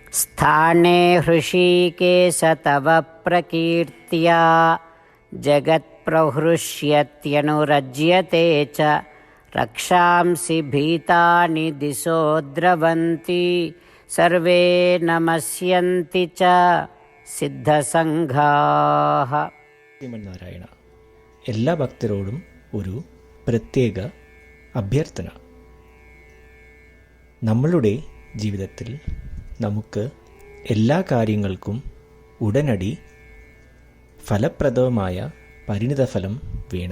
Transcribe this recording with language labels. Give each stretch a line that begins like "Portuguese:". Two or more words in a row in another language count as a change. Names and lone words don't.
Sanskrit: സ്ഥാനേ ഹൃഷീകേശ തവ പ്രകീർത്തിയാ ജഗത് प्रहृष्यत्यनुरज्यते च रक्षांसि भीतानि दिशो द्रवन्ति सर्वे नमस्यन्ति च സിദ്ധസംഘാഃ.
Malayalam: ശ്രീമന്നാരായണ, എല്ലാ ഭക്തരോടും ഒരു പ്രത്യേക അഭ്യർത്ഥന. നമ്മളുടെ ജീവിതത്തിൽ നമുക്ക് എല്ലാ കാര്യങ്ങൾക്കും ഉടനടി ഫലപ്രദമായ പരിണിതഫലം വേണം.